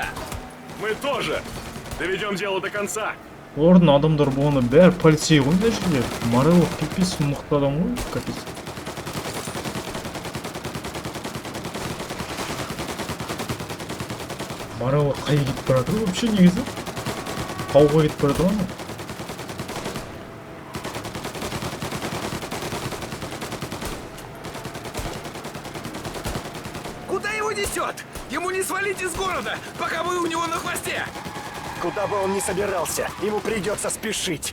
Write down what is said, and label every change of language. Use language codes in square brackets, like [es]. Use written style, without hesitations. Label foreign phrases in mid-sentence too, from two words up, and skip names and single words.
[ru] Мы тоже. Доведем дело до конца. [kk] Ордың адамдар болғанда бәрі полицей ғой мына жерде. Морелло пипец мықты адам ғой, капец. Морелло қай кетіп бара жатыр вообще негізі? Қауға кетіп бара жатыр ма? [ru] Куда его несет? Ему не свалить из города, пока вы у него на хвосте! Куда бы он ни собирался, ему придется спешить.